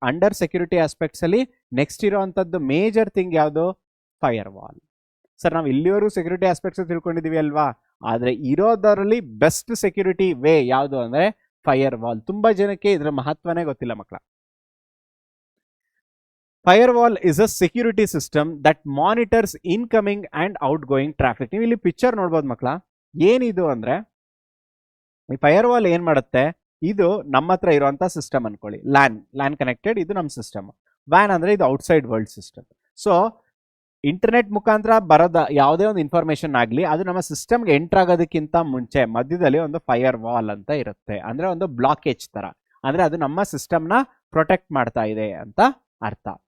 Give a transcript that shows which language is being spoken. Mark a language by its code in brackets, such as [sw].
[kn] Under security aspects ಅಲ್ಲಿ next ಇರೋವಂಥದ್ದು major thing ಯಾವುದು? Fire wall. Sir ನಾವು ಇಲ್ಲಿವರೆಗೂ ಸೆಕ್ಯೂರಿಟಿ ಆಸ್ಪೆಕ್ಟ್ಸ್ ತಿಳ್ಕೊಂಡಿದೀವಿ ಅಲ್ವಾ, ಆದ್ರೆ ಇರೋದರಲ್ಲಿ ಬೆಸ್ಟ್ ಸೆಕ್ಯೂರಿಟಿ ವೇ ಯಾವುದು ಅಂದ್ರೆ ಫೈರ್ ವಾಲ್. ತುಂಬಾ ಜನಕ್ಕೆ ಇದರ ಮಹತ್ವನೇ ಗೊತ್ತಿಲ್ಲ ಮಕ್ಕಳ. [en] Firewall is a security system that monitors incoming and outgoing traffic. [kn] ನೀವು ಇಲ್ಲಿ ಪಿಕ್ಚರ್ ನೋಡ್ಬೋದು ಮಕ್ಕಳ. ಏನಿದು ಅಂದ್ರೆ ಈ ಫೈರ್ವಾಲ್ ಏನ್ ಮಾಡುತ್ತೆ, ಇದು ನಮ್ಮ ಹತ್ರ ಇರುವಂತ ಸಿಸ್ಟಮ್ ಅನ್ಕೊಳ್ಳಿ, ಲ್ಯಾನ್ ಕನೆಕ್ಟೆಡ್, ಇದು ನಮ್ಮ ಸಿಸ್ಟಮ್. ವ್ಯಾನ್ ಅಂದ್ರೆ ಇದು outside world system. So internet ಮುಖಾಂತರ ಬರೋದ ಯಾವುದೇ ಒಂದು ಇನ್ಫಾರ್ಮೇಶನ್ ಆಗಲಿ, ಅದು ನಮ್ಮ ಸಿಸ್ಟಮ್ಗೆ ಎಂಟರ್ ಆಗೋದಕ್ಕಿಂತ ಮುಂಚೆ ಮಧ್ಯದಲ್ಲಿ ಒಂದು ಫೈರ್ ವಾಲ್ ಅಂತ ಇರುತ್ತೆ, ಅಂದ್ರೆ ಒಂದು ಬ್ಲಾಕೇಜ್ ತರ, ಅಂದ್ರೆ ಅದು ನಮ್ಮ ಸಿಸ್ಟಮ್ನ ಪ್ರೊಟೆಕ್ಟ್ ಮಾಡ್ತಾ ಇದೆ ಅಂತ ಅರ್ಥ.